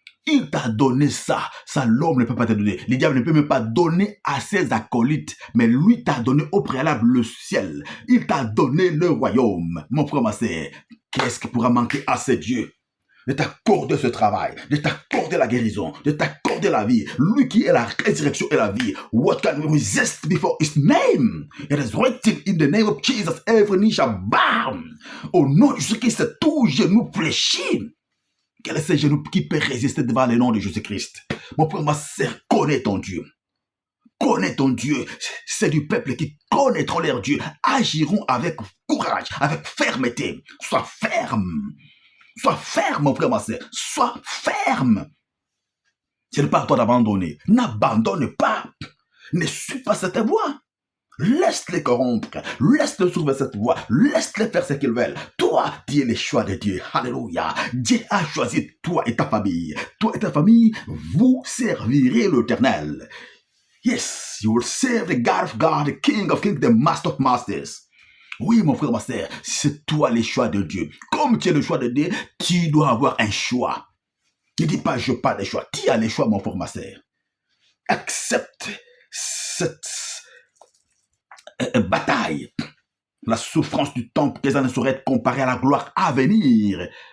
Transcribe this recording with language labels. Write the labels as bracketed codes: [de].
[fr] Il t'a donné ça. Ça, l'homme ne peut pas te donner. Le diable ne peut même pas donner à ses acolytes. Mais lui t'a donné au préalable le ciel. Il t'a donné le royaume. Mon frère, ma sœur, qu'est-ce qui pourra manquer à ce Dieu? De t'accorder ce travail, de t'accorder la guérison, de t'accorder la vie. Lui qui est la résurrection et la vie. [en] What can we resist before his name? It is written in the name of Jesus, every knee shall bow. [fr] Au nom de Jésus-Christ, tout genou fléchit. Quel est ce genou qui peut résister devant le nom de Jésus-Christ? Mon frère, ma sœur, connais ton Dieu. Connais ton Dieu. C'est du peuple qui connaîtront leur Dieu. Agiront avec courage, avec fermeté. Sois ferme. Sois ferme, mon frère, ma sœur. Sois ferme. Ce n'est pas à toi d'abandonner. N'abandonne pas. Ne suis pas cette voie. Laisse-les corrompre, laisse-les trouver cette voie, laisse-les faire ce qu'ils veulent. Toi, tu es le choix de Dieu. Alléluia. Dieu a choisi toi et ta famille. Toi et ta famille, vous servirez l'Éternel. [en] Yes, you will serve the God of God, the King of Kings, the Master of Masters. [fr] Oui, mon frère, ma sœur, c'est toi le choix de Dieu. Comme tu es le choix de Dieu, tu dois avoir un choix. Ne dis pas, je n'ai pas de choix. Tu as le choix, mon frère, ma sœur. Accepte cette bataille. La souffrance du temps présent ne saurait être comparée à la gloire à venir.